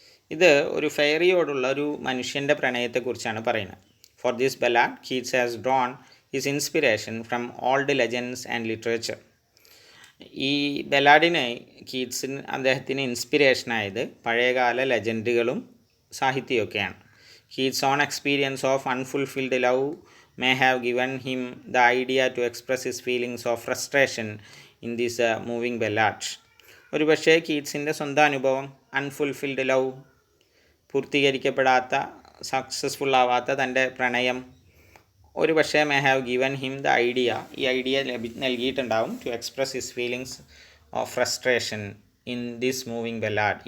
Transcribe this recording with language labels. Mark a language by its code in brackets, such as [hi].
[ml] ഇത് ഒരു ഫെയറിയോടുള്ള ഒരു മനുഷ്യൻ്റെ പ്രണയത്തെക്കുറിച്ചാണ് പറയുന്നത്. [en] For this ballad Keats has drawn his inspiration from old legends and literature. [ml] ഈ ബല്ലാഡിന് അദ്ദേഹത്തിന് ഇൻസ്പിറേഷനായത് പഴയകാല ലെജൻഡുകളും സാഹിത്യമൊക്കെയാണ്. [en] His own experience of unfulfilled love may have given him the idea to express his feelings of frustration in this moving ballad. [ml] ഒരു പക്ഷേ കീറ്റ്സിൻ്റെ സ്വന്തം അനുഭവം, [en] unfulfilled love, [ml] പൂർത്തീകരിക്കപ്പെടാത്ത, successful ആവാത്ത തൻ്റെ പ്രണയം, ഒരു പക്ഷേ [en] may have given him the idea, [ml] ഈ idea നൽകിയിട്ടുണ്ടാവും [en] To express his feelings of frustration in this moving ballad.